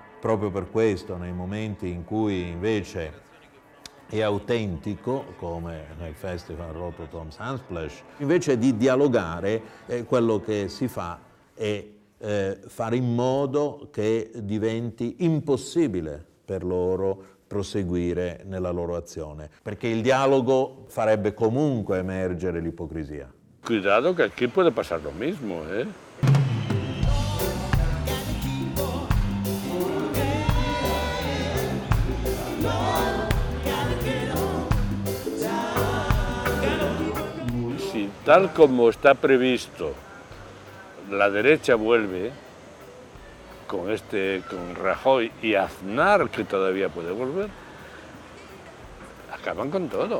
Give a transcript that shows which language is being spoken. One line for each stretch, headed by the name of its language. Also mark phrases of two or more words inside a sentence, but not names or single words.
Italian: proprio per questo nei momenti in cui invece è autentico, come nel festival Rototom Sunsplash, invece di dialogare quello che si fa è fare in modo che diventi impossibile per loro proseguire nella loro azione, perché il dialogo farebbe comunque emergere l'ipocrisia.
Spanish: Cuidado que aquí puede pasar lo mismo, ¿eh? Si tal como está previsto la derecha vuelve con Rajoy y Aznar, que todavía puede volver, acaban con todo.